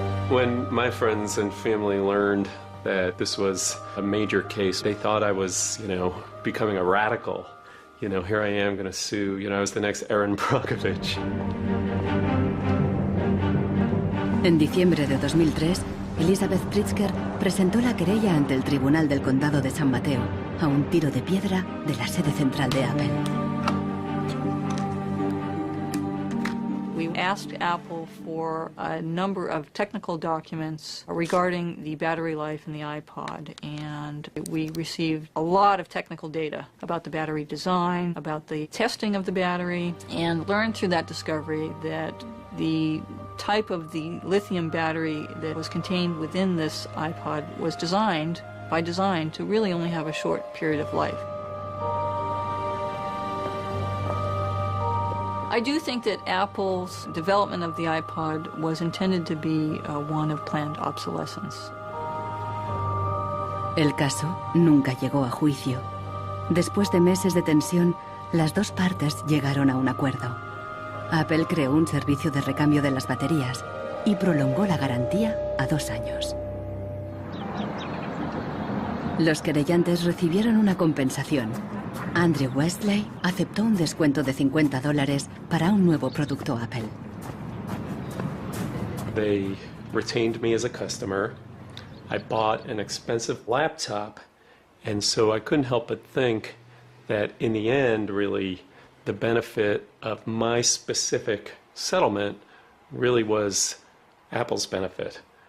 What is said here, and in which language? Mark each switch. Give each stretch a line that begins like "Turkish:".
English: When my friends and family learned that this was a major case, they thought I was, becoming a radical. Here I am going to sue. I was the next Aaron Brockovich.
Spanish: En diciembre de 2003, Elizabeth Pritzker presentó la querella ante el Tribunal del Condado de San Mateo, a un tiro de piedra de la sede central de Apple.
English: We asked Apple for a number of technical documents regarding the battery life in the iPod, and we received a lot of technical data about the battery design, about the testing of the battery, and learned through that discovery that the type of the lithium battery that was contained within this iPod was designed, by design, to really only have a short period of life. I do think that Apple's development of the iPod was intended to be one of planned obsolescence.
Spanish: El caso nunca llegó a juicio. Después de meses de tensión, las dos partes llegaron a un acuerdo. Apple creó un servicio de recambio de las baterías y prolongó la garantía a 2 años. Los querellantes recibieron una compensación. Andrew Westley aceptó un descuento de $50 para un nuevo producto Apple.
English: They retained me as a customer. I bought an expensive laptop, and so I couldn't help but think that in the end, really, the benefit of my specific settlement really was Apple's benefit.